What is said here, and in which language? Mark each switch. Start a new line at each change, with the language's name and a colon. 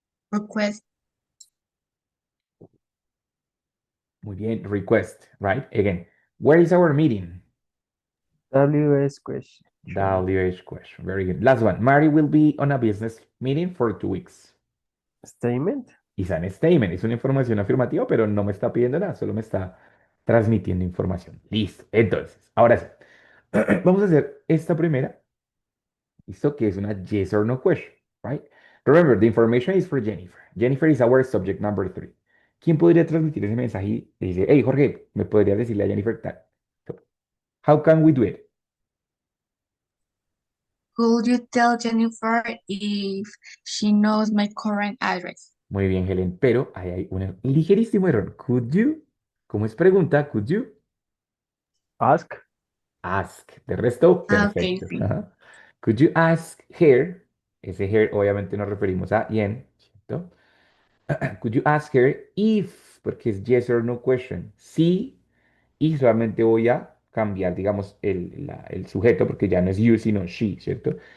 English: Request.
Spanish: Muy bien,
English: request, right? Again, where is our meeting? WS question. WH question. Very good. Last one. Mary will be on a business meeting for 2 weeks. Statement. It's an statement.
Spanish: Es una información afirmativa, pero no me está pidiendo nada, solo me está transmitiendo información. Listo. Entonces, ahora sí. Vamos a hacer esta primera. ¿Listo? Que es una
English: yes or no question, right? Remember, the information is for Jennifer. Jennifer is our subject number 3.
Spanish: ¿Quién podría transmitir ese mensaje y dice, hey, Jorge, ¿me podría decirle a Jennifer tal?
English: So, how can we do it? Could you tell Jennifer if she knows my current address?
Spanish: Muy bien, Helen, pero ahí hay un ligerísimo error.
English: Could you?
Spanish: ¿Cómo es pregunta?
English: Could you Ask.
Spanish: ask? De resto,
English: Ah, ok,
Spanish: perfecto. sí.
English: Ajá. Could you ask her?
Spanish: Ese her obviamente nos referimos a Jen, ¿cierto?
English: Could you ask her if,
Spanish: porque es yes or no question, sí, y solamente voy a cambiar, digamos, el sujeto, porque ya no es you, sino she, ¿cierto?